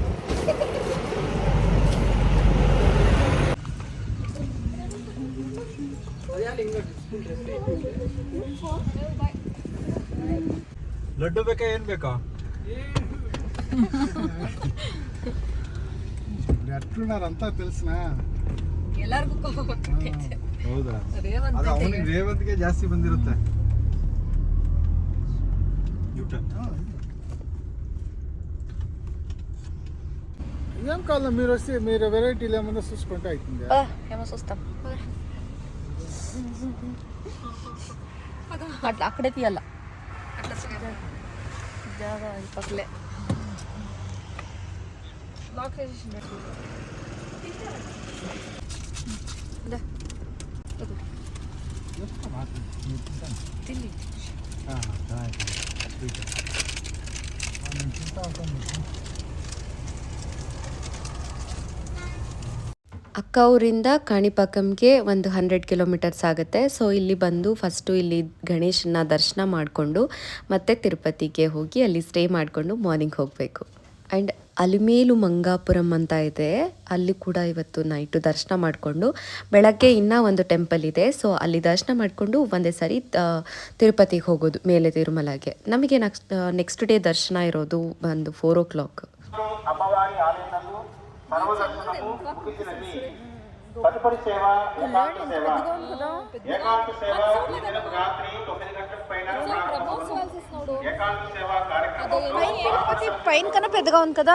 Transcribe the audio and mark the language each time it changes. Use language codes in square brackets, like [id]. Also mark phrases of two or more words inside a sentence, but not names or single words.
[kn] ಲಡ್ಡು ಬೇಕಾ ಏನ್ ಬೇಕಾ? ಅಂತ ತಿಳಿಸ್ನ ಎಲ್ಲರಿಗೂ ಹೌದಾ? ಅವನಿಗೆ ರೇವಂತ್ಗೆ ಜಾಸ್ತಿ ಬಂದಿರುತ್ತೆ. [te] ఏం కాదు, మీరు వస్తే మీరు వెరైటీలు ఏమన్నా చూసుకుంటే అవుతుంది. ఏమో చూస్తాం. అట్లా అక్కడే తీయాల, అట్లా జాగా పక్కలే లాక్ చేసి తిని [kn] ಅಕ್ಕ ಊರಿಂದ ಕಾಣಿಪಾಕಂಗೆ ಒಂದು 100 ಕಿಲೋಮೀಟರ್ಸ್ ಆಗುತ್ತೆ. ಸೊ ಇಲ್ಲಿ ಬಂದು ಫಸ್ಟು ಇಲ್ಲಿ ಗಣೇಶನ ದರ್ಶನ ಮಾಡಿಕೊಂಡು ಮತ್ತೆ ತಿರುಪತಿಗೆ ಹೋಗಿ ಅಲ್ಲಿ ಸ್ಟೇ ಮಾಡಿಕೊಂಡು ಮಾರ್ನಿಂಗ್ ಹೋಗಬೇಕು. ಆ್ಯಂಡ್ ಅಲಿಮೇಲು ಮಂಗಾಪುರಂ ಅಂತ ಇದೆ, ಅಲ್ಲಿ ಕೂಡ ಇವತ್ತು ನೈಟು ದರ್ಶನ ಮಾಡಿಕೊಂಡು ಬೆಳಗ್ಗೆ ಇನ್ನೂ ಒಂದು ಟೆಂಪಲ್ ಇದೆ, ಸೊ ಅಲ್ಲಿ ದರ್ಶನ ಮಾಡಿಕೊಂಡು ಒಂದೇ ಸಾರಿ ತಿರುಪತಿಗೆ ಹೋಗೋದು, ಮೇಲೆ ತಿರುಮಲಗೆ. ನಮಗೆ [en] next day [kn] ದರ್ಶನ ಇರೋದು ಒಂದು 4 o'clock. [te] అమ్మవారి ఆలయంలో సర్వదర్శనము ముగిసినది. తదుపరి సేవ ఏకాంత సేవ. ఏకాంత సేవ ఈ దినం రాత్రి 9 గంటల పైన ఏకాంత సేవ కార్యక్రమంలో పైన కన్నా పెద్దగా ఉంది కదా.